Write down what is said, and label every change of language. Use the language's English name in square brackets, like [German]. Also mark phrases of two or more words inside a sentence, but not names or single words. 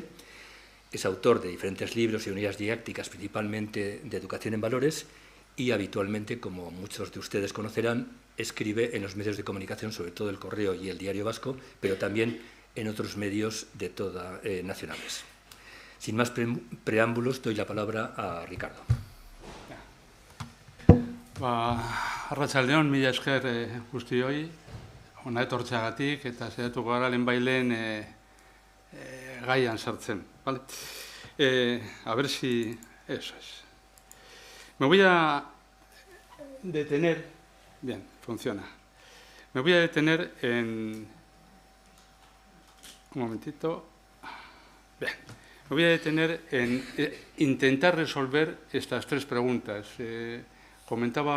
[Spanish] Es autor de diferentes libros y unidades didácticas, principalmente de educación en valores, y habitualmente, como muchos de ustedes conocerán, escribe en los medios de comunicación, sobre todo El Correo y El Diario Vasco, pero también en otros medios nacionales. Sin más preámbulos, doy la palabra a Ricardo. [Basque] Arratsaldeon, mila esker guztioi, hona etortzeagatik eta saiatuko gara lehenbailen gaian sartzen. [Spanish] ¿Vale? A ver si eso es. Me voy a detener, bien, funciona. Me voy a detener en, un momentito, bien, me voy a detener en intentar resolver estas 3 preguntas.